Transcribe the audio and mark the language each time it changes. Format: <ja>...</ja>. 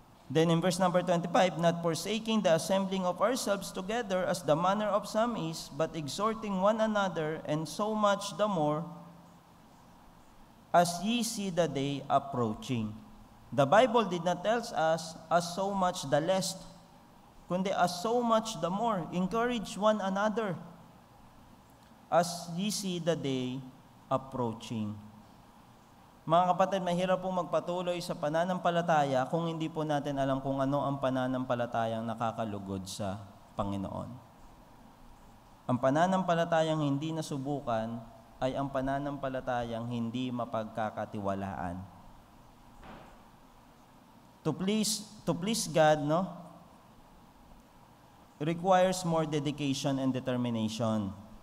<en>Then in verse number 25, not forsaking the assembling of ourselves together as the manner of some is, but exhorting one another, and so much the more as ye see the day approaching. The Bible did not tell us as so much the less, kundi as so much the more. Encourage one another as ye see the day approaching.</en> <tl>Mga kapatid, mahirap po magpatuloy sa pananampalataya kung hindi po natin alam kung ano ang pananampalatayang nakakalugod sa Panginoon. Ang pananampalatayang hindi nasubukan ay ang pananampalatayang hindi mapagkakatiwalaan.</tl> <en>To please God, no, requires more dedication and determination.</en>